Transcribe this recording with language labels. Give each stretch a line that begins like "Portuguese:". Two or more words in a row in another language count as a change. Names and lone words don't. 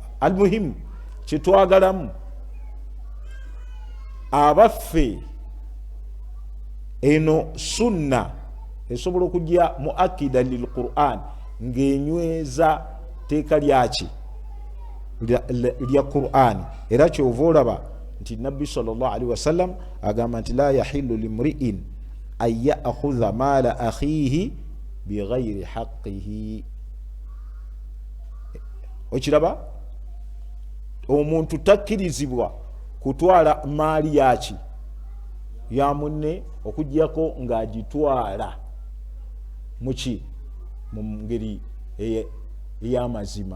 Ganda: Almuhimu kyetwagalamu abaffe eno sunna esobola okujja muakida lil Qur'an ng'enyweza teeka lyaki lya Qur'an. Era kyova olaba nti Nabbi
Arabic: صلى الله عليه وسلم
Ganda: agamba nti
Arabic: لا يحل لامرئ أن يأخذ مال أخيه بغير حقه.
Ganda: Okiraba, omuntu takkirizibwa kutwala maali yaki ya munne okujjako ng'agitwala muki mu ngeri ey'amazima.